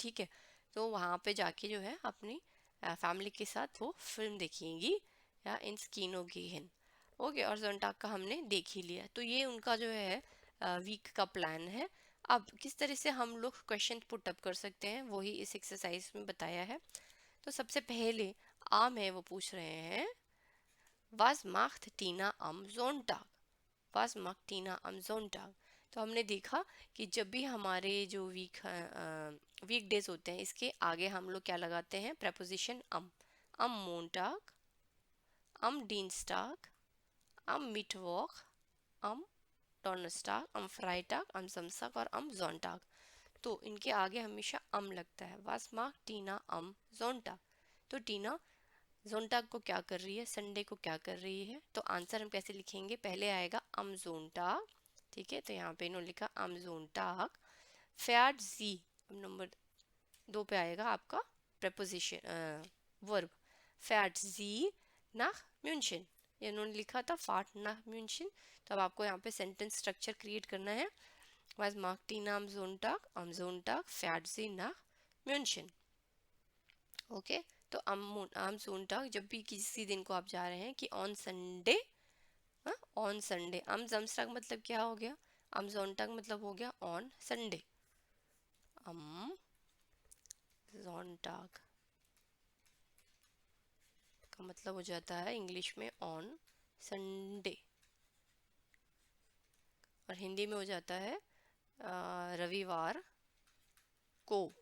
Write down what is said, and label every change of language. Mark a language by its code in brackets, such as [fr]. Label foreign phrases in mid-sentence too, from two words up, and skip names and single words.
[hi] ठीक है, तो वहाँ पे जाके जो है अपनी फैमिली के साथ वो फिल्म देखेंगी, या [de] ins Kino gehen. [hi] ओके, और जोनटाक का हमने देख ही लिया। तो ये उनका जो है वीक का प्लान है। अब किस तरह से हम लोग क्वेश्चन [en] put up [hi] कर सकते हैं वही इस एक्सरसाइज में बताया है। तो सबसे पहले आम है वो पूछ रहे हैं, [de] Was macht Tina am Sonntag? Was macht Tina am Sonntag? [hi] तो हमने देखा कि जब भी हमारे जो वीक डेज होते हैं, इसके आगे हम लोग क्या लगाते हैं, preposition [de] am Montag, am Dienstag, am Mittwoch, am Donnerstag, am Freitag, am Samstag [hi] और [de] am Sonntag। [hi] तो इनके आगे हमेशा am लगता है। [de] Was macht Tina am Sonntag? [hi] तो टीना जोनटाग को क्या कर रही है, संडे को क्या कर रही है। तो आंसर हम कैसे लिखेंगे, पहले आएगा [de] am Sonntag. [hi] ठीक है, तो यहाँ पे इन्होंने लिखा [de] am Sonntag fährt sie. [hi] नंबर 2 पे आएगा आपका प्रपोजिशन वर्ब [de] fährt sie nach München. [hi] इन्होंने लिखा था [de] fährt nach München. [hi] तो अब आपको यहाँ पे सेंटेंस स्ट्रक्चर क्रिएट करना है। [de] Was macht Tina am Sonntag? Am Sonntag fährt sie nach München। [hi] ओके, तो [de] am Sonntag [hi] जब भी किसी दिन को आप जा रहे हैं, कि [en] on Sunday, on Sunday. [de] am Samstag [hi] मतलब क्या हो गया, [de] am Sonntag [hi] मतलब हो गया [en] on Sunday. [de] am Sonntag [hi] का मतलब हो जाता है इंग्लिश में [en] on Sunday, [hi] और हिंदी में हो जाता है रविवार को।